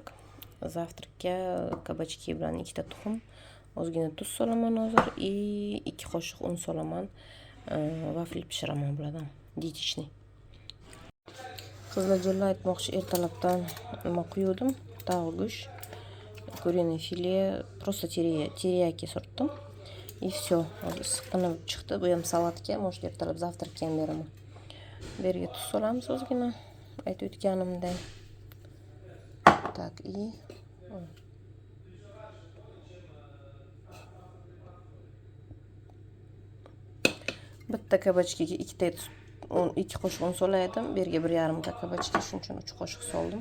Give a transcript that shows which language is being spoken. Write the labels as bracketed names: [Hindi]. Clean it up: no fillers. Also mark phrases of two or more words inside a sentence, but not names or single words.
[Uzbek] Zavtrakka kabachki bilan 2 ta tuxum, ozgina tuz solaman hozir, 2 qoshiq un solaman. Vafli pishiraman bulardan, diyetичный. Qizlarjonlar, aytmoqchi, ertalabdan nima quydim? Tavuk go'sht, [Russian] куриный филе, просто [Uzbek] teriyaki surtdim. [Russian] И все. [Uzbek] Issiqqina chiqdi. Bu ham salatga, может, ertalab zavtrakka ham beraman. Bu yerga tuz solamiz ozgina, aytib o'tganimdek. [Russian] Так, и [Uzbek] bitta kabachkaga 2 qoshiq un solaydim. Bu yerga 1,5 ta kabachka, shuning uchun 3 qoshiq soldim.